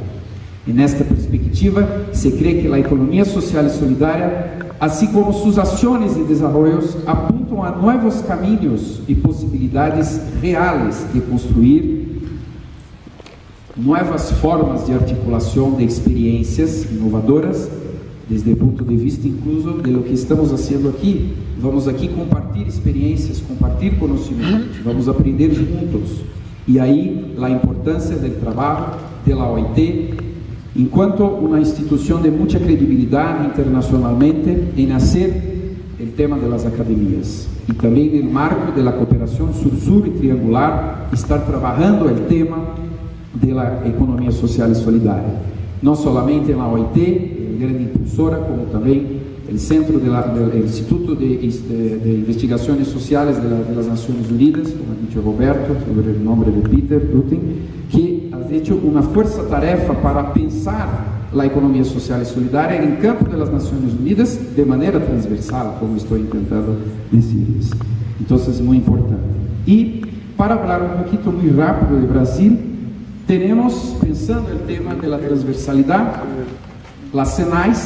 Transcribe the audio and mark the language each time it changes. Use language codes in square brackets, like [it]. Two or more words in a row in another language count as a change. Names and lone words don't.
[pt] E nesta perspectiva, se crê que a economia social e solidária, assim como suas ações de desenvolvimento, apontam a novos caminhos e possibilidades reais de construir novas formas de articulação de experiências inovadoras, desde o ponto de vista [es] incluso de lo [pt] que estamos fazendo aqui. Vamos aqui compartilhar experiências, compartilhar conhecimentos, vamos aprender juntos. E aí, a importância do trabalho da OIT, enquanto uma instituição de muita credibilidade internacionalmente, em hacer o tema das academias e também no marco da cooperação sur-sur e triangular, estar trabalhando o tema da economia social e solidária, não somente na OIT, grande impulsora, como também o Centro do Instituto de Investigações Sociais das Nações Unidas, como [es] ha dicho [pt] Roberto, sobre o nome de Peter Rutten, que [es] ha hecho [pt] uma força-tarefa para pensar a economia social e solidária em campo das Nações Unidas de maneira transversal, como estou tentando dizer. Então, é muito importante. E, para falar um pouquinho muito rápido de Brasil, temos, pensando no tema da transversalidade, a SENAIS,